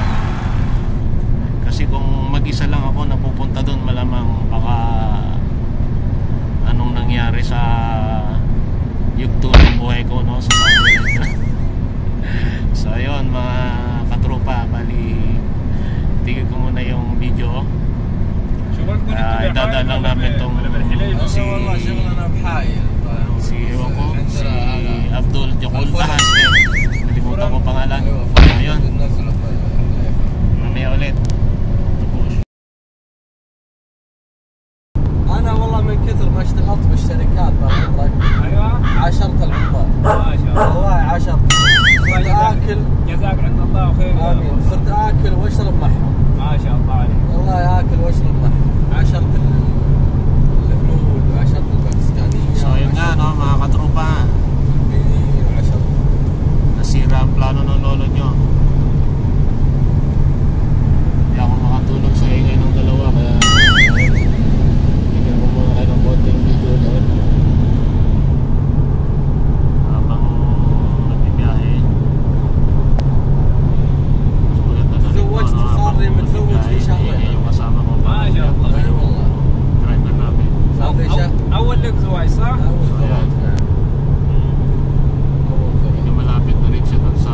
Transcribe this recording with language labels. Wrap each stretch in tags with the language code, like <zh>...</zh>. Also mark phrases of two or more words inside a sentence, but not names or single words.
<tl>Kasi kung mag-isa lang ako napupunta doon, malamang baka anong nangyari sa yugto ng buhay ko, no, sa so ayun mga katropa, bali tigil ko muna yung video. Idadaan lang namin tong si ewan ko, si Abdul Jokol Tahas, nalimutan ko pangalan. Ayun, mamaya ulit.</tl> <ar>أنا والله من كثر ما اشتغلت بالشركات طال عمرك عاشرت العمال. ما شاء الله والله عاشرت. صرت آكل جزاك عند الله خير. آمين. صرت آكل وأشرب معهم. ما شاء الله عليك. والله آكل وأشرب معهم. عاشرت الهنود وعاشرت الباكستانيين.</ar> <tl>So yun nga, no, mga katropa, nasira ang plano ng lolo nyo. Hindi ako makatulog sa ingay ng dalawa, kaya bigyan ko muna kayo ng konting video ulit habang nagbibiyahe. Mas maganda na rin po, no, habang nagbibiyahe yung kasama ko pa driver namin.</tl> <ar>أول لك زواج صح؟</ar> <tl>So yan, medyo malapit na rin siya dun sa</tl>